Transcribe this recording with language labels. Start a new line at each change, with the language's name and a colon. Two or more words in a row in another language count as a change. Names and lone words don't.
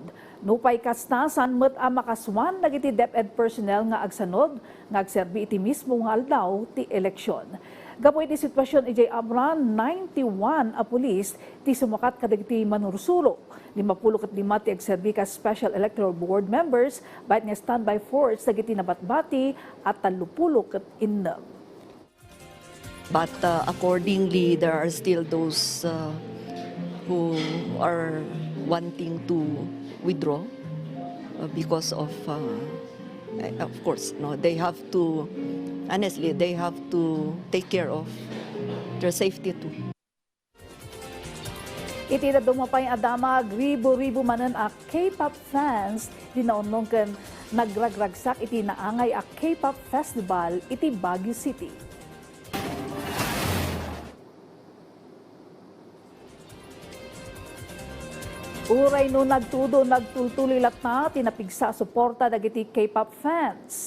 Iloko: Nupay kasta saan met makaswan dagiti DepEd personnel nga agsanod nga agserbi iti mismo nga aldaw ti eleksyon. Gapo iti sitwasyon ijay abra 91 a pulis ti sumakat kadagiti manurusuro. 55 ti agserbi ka Special Electoral Board members bayat nga
English: standby force
Iloko: dagiti nabatbati at 36.
English: But accordingly, there are still those who are wanting to withdraw because of course, no, they have to, honestly, they have to take care of their safety too.
Iloko: Iti na dumapay adamag, ribo-ribo manan a
English: K-pop fans,
Iloko: dinaunong kan nagragragsak iti naangay a K-pop festival iti Baguio City. Uray no nagtultuloy latna, tinapigsa suporta dagiti
English: K-pop fans.